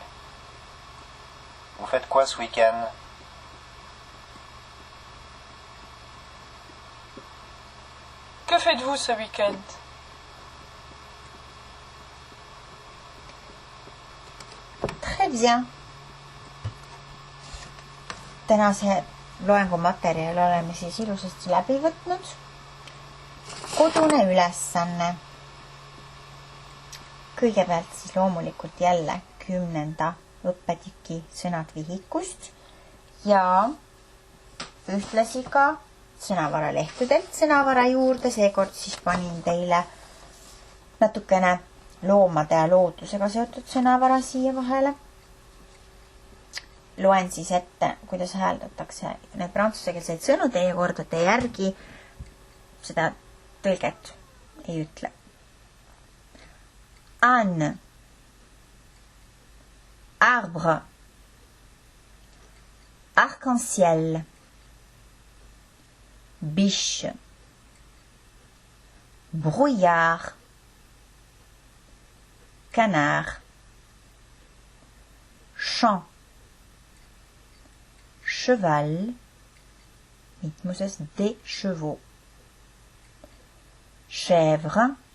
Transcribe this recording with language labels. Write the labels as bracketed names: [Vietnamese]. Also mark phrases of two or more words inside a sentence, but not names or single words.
[French] Vous faites quoi ce week-end? Que faites-vous ce week-end? Très bien. [Estonian] Tänase loengumaterjali oleme siis ilusasti läbi võtnud. Kodune ülesanne. Kõigepealt siis loomulikult jälle 10. õppetüki sõnad vihikust ja ühtlasi ka sõnavaralehtedelt sõnavara juurde. Seekord siis panin teile natukene loomade ja loodusega seotud sõnavara siia vahele. Loen siis ette, kuidas hääldatakse need prantsusekeelseid sõnu. Teie kordate järgi, seda tõlget ei ütle. [French] Âne, arbre, arc-en-ciel, biche, brouillard, canard, champ, cheval, mitmuses des chevaux, chèvre,